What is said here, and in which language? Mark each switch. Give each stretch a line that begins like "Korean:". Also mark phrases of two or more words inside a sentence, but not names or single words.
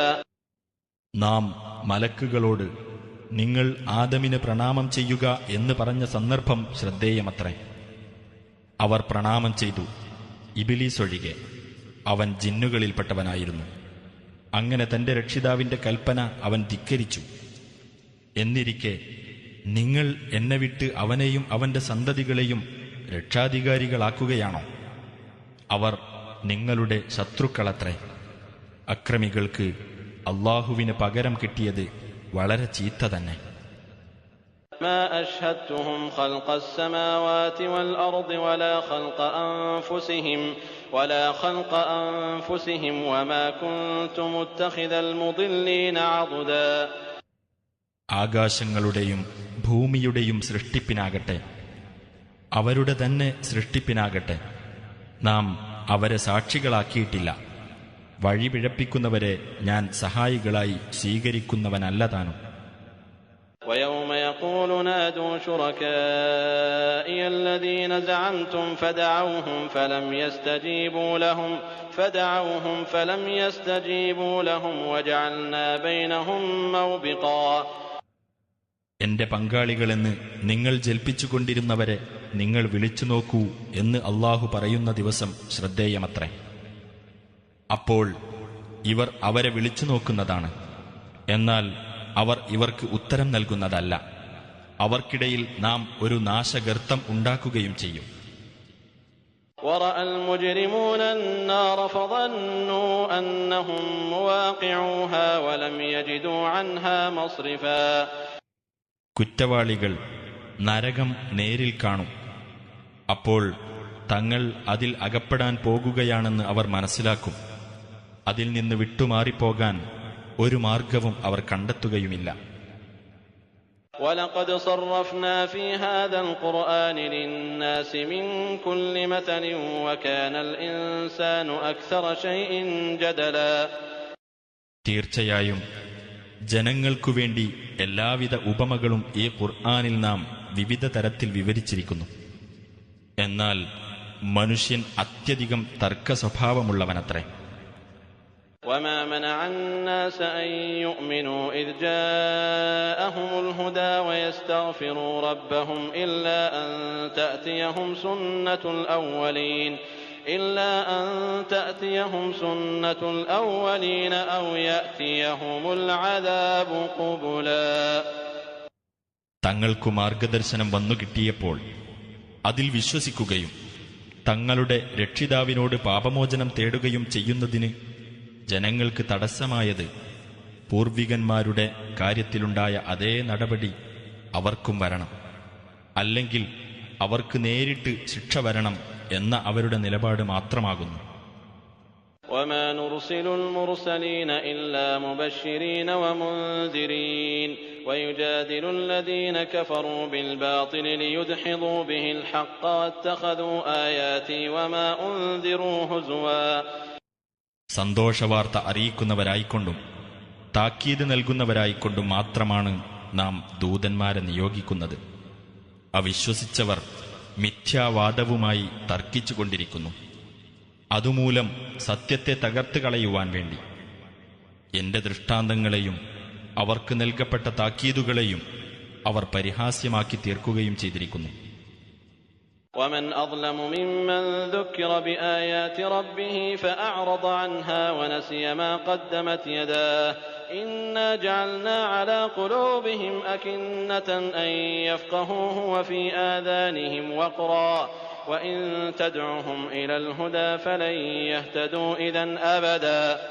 Malayalam: നാം മലക്കുകളോട് നിങ്ങൾ ആദമിന് പ്രണാമം ചെയ്യുക എന്ന് പറഞ്ഞ സന്ദർഭം ശ്രദ്ധേയമത്രേ. അവർ പ്രണാമം ചെയ്തു, ഇബ്ലീസ് ഒഴികെ. അവൻ ജിന്നുകളിൽപ്പെട്ടവനായിരുന്നു. അങ്ങനെ തന്റെ രക്ഷിതാവിന്റെ കൽപ്പന അവൻ ധിക്കരിച്ചു. എന്നിരിക്കെ നിങ്ങൾ എന്നെ വിട്ട് അവനെയും അവന്റെ സന്തതികളെയും രക്ഷാധികാരികളാക്കുകയാണോ? അവർ നിങ്ങളുടെ ശത്രുക്കളത്രേ. അക്രമികൾക്ക് അല്ലാഹുവിന് പകരം കിട്ടിയത് വളരെ ചീത്ത തന്നെ.
Arabic: ما أشهدتهم خلق السماوات والأرض ولا خلق أنفسهم وما كنت متخذ المضلين عضدا.
Malayalam: ആകാശങ്ങളുടെയും ഭൂമിയുടെയും സൃഷ്ടിപ്പിനാകട്ടെ അവരുടെ തന്നെ സൃഷ്ടിപ്പിനാകട്ടെ നാം അവരെ സാക്ഷികളാക്കിയിട്ടില്ല. വഴിപിഴപ്പിക്കുന്നവരെ ഞാൻ സഹായികളായി സ്വീകരിക്കുന്നവനല്ല താനും.
Arabic: ويوم يقول نادوا شركائي الذين زعمتم فدعوهم فلم يستجيبوا لهم وجعلنا بينهم موبقا.
Malayalam: എന്റെ പങ്കാളികളെന്ന് നിങ്ങൾ ജൽപ്പിച്ചുകൊണ്ടിരുന്നവരെ നിങ്ങൾ വിളിച്ചു നോക്കൂ എന്ന് അല്ലാഹു പറയുന്ന ദിവസം ശ്രദ്ധേയമത്രേ. അപ്പോൾ ഇവർ അവരെ വിളിച്ചു നോക്കുന്നതാണ്. എന്നാൽ അവർ ഇവർക്ക് ഉത്തരം നൽകുന്നതല്ല. അവർക്കിടയിൽ നാം ഒരു നാശഗർത്തം ഉണ്ടാക്കുകയും ചെയ്യും.
Arabic: ورأى المجرمون النار فظنوا أنهم مواقعوها ولم يجدوا عنها مصرفا.
Malayalam: കുറ്റവാളികൾ നരകം നേരിൽ കാണും. അപ്പോൾ തങ്ങൾ അതിൽ അകപ്പെടാൻ പോകുകയാണെന്ന് അവർ മനസ്സിലാക്കും. അതിൽ നിന്ന് വിട്ടുമാറിപ്പോകാൻ ഒരു മാർഗവും അവർ കണ്ടെത്തുകയുമില്ല.
Arabic: وَلَقَدْ صَرَّفْنَا فِي هَذَا الْقُرْآنِ لِلنَّاسِ مِنْ كُلِّ مَثَلٍ وَكَانَ الْإِنسَانُ أَكْثَرَ شَيْءٍ جَدَلًا.
Malayalam: തീർച്ചയായും ജനങ്ങൾക്കുവേണ്ടി എല്ലാവിധ ഉപമകളും ഈ ഖുർആനിൽ നാം വിവിധ തരത്തിൽ വിവരിച്ചിരിക്കുന്നു. എന്നാൽ മനുഷ്യൻ അത്യധികം തർക്കസ്വഭാവമുള്ളവനത്രേ.
Arabic: وَمَا مَنَعَ النَّاسَ أَن يُؤْمِنُوا إِذْ جَاءَهُمُ الْهُدَىٰ وَيَسْتَغْفِرُوا رَبَّهُمْ إِلَّا أَن تَأْتِيَهُمْ سُنَّةُ الْأَوَّلِينَ أَوْ يَأْتِيَهُمُ الْعَذَابُ قُبُلًا.
Malayalam: തങ്ങൾക്കു മാർഗദർശനം വന്നുകിട്ടിയപ്പോൾ അതിൽ വിശ്വസിക്കുകയും തങ്ങളുടെ രക്ഷിതാവിനോട് പാപമോചനം തേടുകയും ചെയ്യുന്നതിന് ജനങ്ങൾക്ക് തടസ്സമായത് പൂർവികന്മാരുടെ കാര്യത്തിലുണ്ടായ അതേ നടപടി അവർക്കും വരണം, അല്ലെങ്കിൽ അവർക്ക് നേരിട്ട് ശിക്ഷ വരണം എന്ന അവരുടെ നിലപാട് മാത്രമാകുന്നു.
Arabic: وَمَا نُرْسِلُ الْمُرْسَلِينَ إِلَّا مُبَشِّرِينَ وَمُنذِرِينَ وَيُجَادِلُ الَّذِينَ كَفَرُوا بِالْبَاطِلِ لِيُدْحِضُوا بِهِ الْحَقَّ وَاتَّخَذُوا آيَاتِي وَمَا أُنذِرُوا هُزُوًا.
Malayalam: സന്തോഷവാർത്ത അറിയിക്കുന്നവരായിക്കൊണ്ടും താക്കീത് നൽകുന്നവരായിക്കൊണ്ടും മാത്രമാണ് നാം ദൂതന്മാരെ നിയോഗിക്കുന്നത്. അവിശ്വസിച്ചവർ മിഥ്യാവാദവുമായി തർക്കിച്ചുകൊണ്ടിരിക്കുന്നു. അതുമൂലം സത്യത്തെ തകർത്ത് കളയുവാൻ വേണ്ടി എന്റെ ദൃഷ്ടാന്തങ്ങളെയും അവർക്ക് നൽകപ്പെട്ട താക്കീതുകളെയും അവർ പരിഹാസ്യമാക്കി തീർക്കുകയും ചെയ്തിരിക്കുന്നു.
Arabic: وَمَنْ أَظْلَمُ مِمَّنْ ذُكِّرَ بِآيَاتِ رَبِّهِ فَأَعْرَضَ عَنْهَا وَنَسِيَ مَا قَدَّمَتْ يَدَاهُ إِنَّا جَعَلْنَا عَلَى قُلُوبِهِمْ أَكِنَّةً أَنْ يَفْقَهُوهُ وَفِي آذَانِهِمْ وَقْرًا وَإِنْ تَدْعُهُمْ إِلَى الْهُدَى فَلَنْ يَهْتَدُوا إِذًا أَبَدًا.